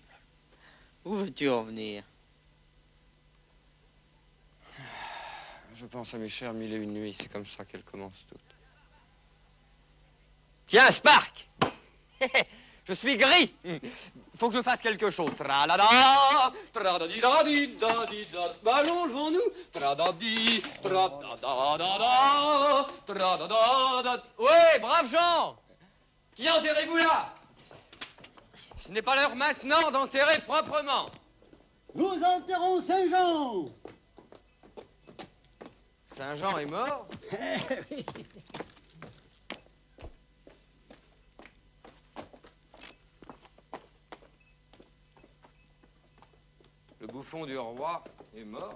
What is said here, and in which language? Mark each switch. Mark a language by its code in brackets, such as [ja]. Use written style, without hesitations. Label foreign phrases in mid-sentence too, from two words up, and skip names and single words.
[fr] Où veux-tu en venir? Je pense à mes chères mille et une nuits, c'est comme ça qu'elles commencent toutes. Tiens, Spark! Je suis gris! Faut que je fasse quelque chose. Tra-la-da, tra-da-di-da-di-da-di-da. Allons, levons-nous. Tra-da-di, tra-da-da-da-da, tra-da-da-da. Ouais, braves gens! Qui enterrez-vous là? Ce n'est pas l'heure maintenant d'enterrer proprement. Nous enterrons Saint-Jean. Saint-Jean est mort? Le bouffon du roi est mort?